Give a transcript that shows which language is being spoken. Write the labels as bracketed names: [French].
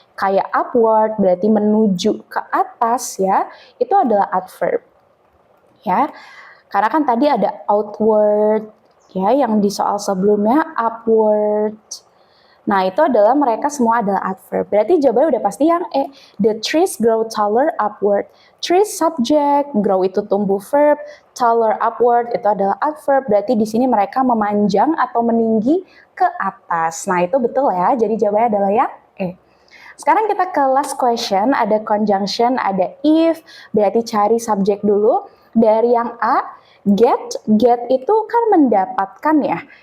[Indonesian] Kayak upward berarti menuju ke atas ya, itu adalah adverb. Ya, karena kan tadi ada outward ya yang di soal sebelumnya upward. Nah, itu adalah mereka semua adalah adverb. Berarti jawabannya udah pasti yang E. [English] The trees grow taller upward. [Indonesian] Trees subject, grow itu tumbuh verb, taller upward itu adalah adverb. Berarti di sini mereka memanjang atau meninggi ke atas. Nah, itu betul ya. Jadi jawabannya adalah yang E. Sekarang kita ke last question, ada conjunction, ada if, berarti cari subjek dulu. Dari yang A, get itu kan mendapatkan ya.